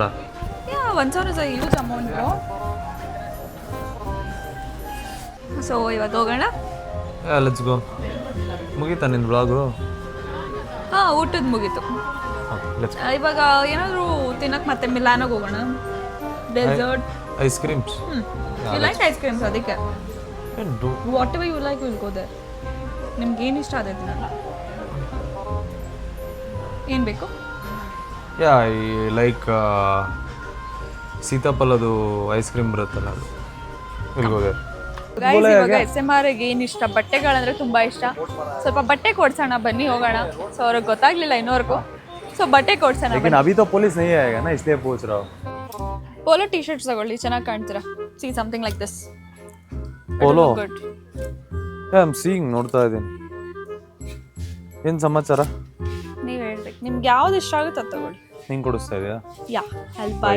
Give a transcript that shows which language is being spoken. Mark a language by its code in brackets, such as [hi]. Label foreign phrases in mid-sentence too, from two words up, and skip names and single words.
[en] 1,000 is a huge amount. ಸೊ ಇವಾಗ ಹೋಗೋಣ. let's go. [kn] ಮುಗೀತಾ ನಿನ್ನ ಬ್ಲಾಗು? ಹಾಂ, ಊಟದ ಮುಗೀತು. ಇವಾಗ ಏನಾದರೂ ತಿನ್ನಕ್ಕೆ ಮತ್ತೆ ಮಿಲಾನಾಗ ಹೋಗೋಣ. ಡೆಸರ್ಟ್, [en] ice creams. you like ice creams? ಅದಕ್ಕೆ what ever you like will go there. [kn] ನಿಮ್ಗೆ ಏನು ಇಷ್ಟ ಅದೈತೆ ನಾನು. ಏನು ಬೇಕು? ಯಾ, ಈ ಲೈಕ್ ಸೀತಾಫಲದು [en] ice cream [kn] ಬರುತ್ತಲ್ಲ, ಅದು ಇಲ್ಗೋದೆ. ಇವಾಗ SMR ಏನು ಇಷ್ಟ? ಬಟ್ಟೆಗಳಂದ್ರೆ ತುಂಬಾ ಇಷ್ಟ. ಸ್ವಲ್ಪ ಬಟ್ಟೆ ಕೊಡ್ಸೋಣ ಬನ್ನಿ, ಹೋಗೋಣ. ಸೊ ಅವ್ರಿಗೆ ಗೊತ್ತಾಗ್ಲಿಲ್ಲ ಇನ್ನೋರ್ಗೂ. ಸೊ ಬಟ್ಟೆ ಕೊಡ್ಸೋಣ. [hi] लेकिन अभी तो पुलिस नहीं आएगा ना, इसलिए पूछ रहा हूँ. [en] polo T shirts [kn] ತಗೊಳ್ಳಿ, ಚೆನ್ನಾಗಿ ಕಾಣ್ತೀರಾ. [en] see something like this. [kn] ಪೋಲೋ ಗುಡ್. [en] I am seeing, [kn] ನೋಡ್ತಾ ಇದ್ದೀನಿ. ಏನು ಸಮಾಚಾರ? ನೀವು ಹೇಳ್ಬೇಕು, ನಿಮ್ಗೆ ಯಾವ್ದು ಇಷ್ಟ ಆಗುತ್ತೆ ಅದು ತಗೊಳ್ಳಿ. ಹಿಂಗೆ ಕೊಡಿಸ್ತಾ ಇದೆಯಾ? [en] ya, I buy.